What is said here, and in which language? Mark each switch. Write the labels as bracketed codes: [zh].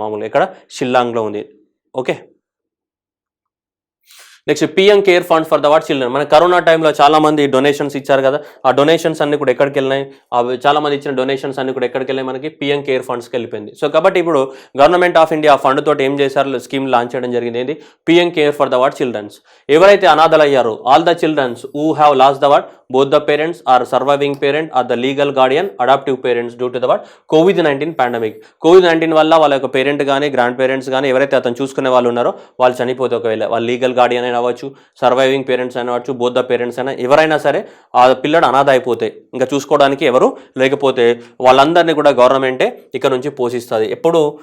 [te] మామూలుగా ఇక్కడ షిల్లాంగ్లో ఉంది. Okay, next PM care fund for the what children. మన కరోనా టైంలో చాలా మంది డొనేషన్స్ ఇచ్చారు కదా. ఆ డొనేషన్స్ అన్ని కూడా ఎక్కడికి వెళ్ళినాయి? చాలా మంది ఇచ్చిన డొనేషన్స్ అన్ని కూడా ఎక్కడికి వెళ్ళినాయి? మనకి పిఎం కేర్ ఫండ్స్కి వెళ్ళిపోయింది. సో కాబట్టి ఇప్పుడు గవర్నమెంట్ ఆఫ్ ఇండియా ఫండ్ తోటి ఏం చేశారు? స్కీమ్ లాంచ్ చేయడం జరిగింది. ఏంటి? PM care for the what children's. ఎవరైతే అనాథలు అయ్యారో [en] All the childrens who have lost the what both the parents are surviving parent or the legal guardian adoptive parents due to the what COVID-19 pandemic. [te] COVID-19 వల్ల వాళ్ళ యొక్క parent కానీ grand parents కానీ ఎవరైతే అతను చూసుకునే వాళ్ళు ఉన్నారో వాళ్ళు చనిపోతే ఒకవేళ వాళ్ళు లీగల్ గార్డియన్ అయినా అవ్వచ్చు, సర్వైవింగ్ పేరెంట్స్ అయినా అవ్వచ్చు, బోత్ ద పేరెంట్స్ అయినా ఎవరైనా సరే ఆ పిల్లడు అనాథ అయిపోతే ఇంకా చూసుకోవడానికి ఎవరు లేకపోతే వాళ్ళందరినీ కూడా గవర్నమెంటే ఇక్కడ నుంచి పోషిస్తుంది. ఎప్పుడు?